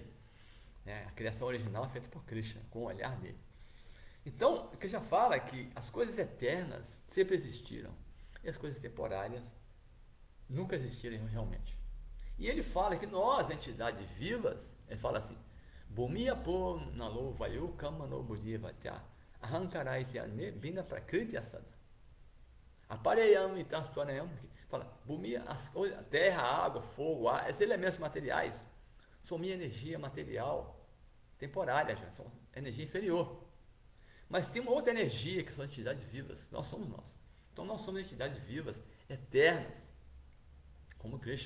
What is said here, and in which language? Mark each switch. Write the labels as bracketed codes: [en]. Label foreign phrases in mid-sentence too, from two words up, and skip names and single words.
[pt] Né? Daí, né? A criação original é feita por Krishna, com o olhar dele. Então, o que já fala é que as coisas eternas sempre existiram e as coisas temporárias nunca existiram realmente. E ele fala que nós, entidades vivas, ele fala assim, [sa] भूमिर् आपो ऽनलो वायुः खं मनो बुद्धिर् एव च अहङ्कार इतीयं मे भिन्ना प्रकृतिर् अष्टधा. अपरेयम् इतस्त्व् अन्याम्, [pt] fala, Bhumiya, a terra, a água, fogo, ar, esses elementos materiais são minha energia material temporária, já, são energia inferior. Mas tem uma outra energia que são entidades vivas, nós somos nós. Então nós somos entidades vivas, eternas, como Krishna.